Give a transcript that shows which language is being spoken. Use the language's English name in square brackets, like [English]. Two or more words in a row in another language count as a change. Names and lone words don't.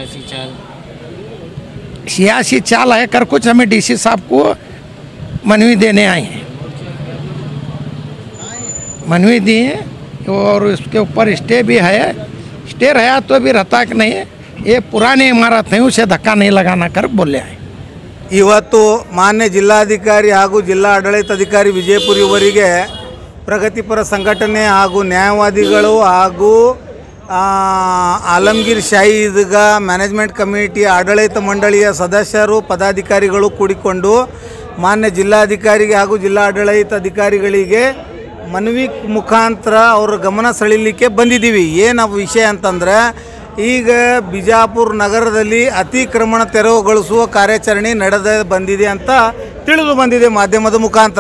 [Hindi] सियासी चाल है कर कुछ हमें डीसी साहब को मनवी देने आए हैं, मनवी दिए और उसके ऊपर स्टे भी है। स्टे रहा तो भी रहता कि नहीं, ये पुरानी इमारत है, उसे धक्का नहीं लगाना कर बोले हैं। [Kannada] ಇವತ್ತು ಮಾನ್ಯ ಜಿಲ್ಲಾಧಿಕಾರಿ ಹಾಗೂ ಜಿಲ್ಲಾ ಆಡಳಿತಾಧಿಕಾರಿ ವಿಜಯಪುರ ಇವರಿಗೆ ಪ್ರಗತಿಪರ ಸಂಘಟನೆ ಹಾಗೂ ನ್ಯಾಯವಾದಿಗಳು ಹಾಗೂ आलमगीर शाही ईदगाह ಮ್ಯಾನೇಜ್ಮೆಂಟ್ ಕಮಿಟಿ ಆಡಳಿತ ಮಂಡಳಿಯ ಸದಸ್ಯರು ಪದಾಧಿಕಾರಿಗಳು ಕೂಡಿಕೊಂಡು ಮಾನ್ಯ ಜಿಲ್ಲಾಧಿಕಾರಿಗೆ ಹಾಗೂ ಜಿಲ್ಲಾ ಆಡಳಿತಾಧಿಕಾರಿಗಳಿಗೆ ಮನವಿ ಮುಖಾಂತರ ಅವರ ಗಮನ ಸೆಳೆಯಲಿಕ್ಕೆ ಬಂದಿದ್ದೀವಿ. ಏನು ವಿಷಯ ಅಂತಂದ್ರೆ, ಈಗ ಬಿಜಾಪುರ ನಗರದಲ್ಲಿ ಅತಿಕ್ರಮಣ ತೆರವುಗೊಳಿಸುವ ಕಾರ್ಯಾಚರಣೆ ಬಂದಿದೆ ಅಂತ ತಿಳಿದು ಬಂದಿದೆ ಮಾಧ್ಯಮದ ಮುಖಾಂತರ.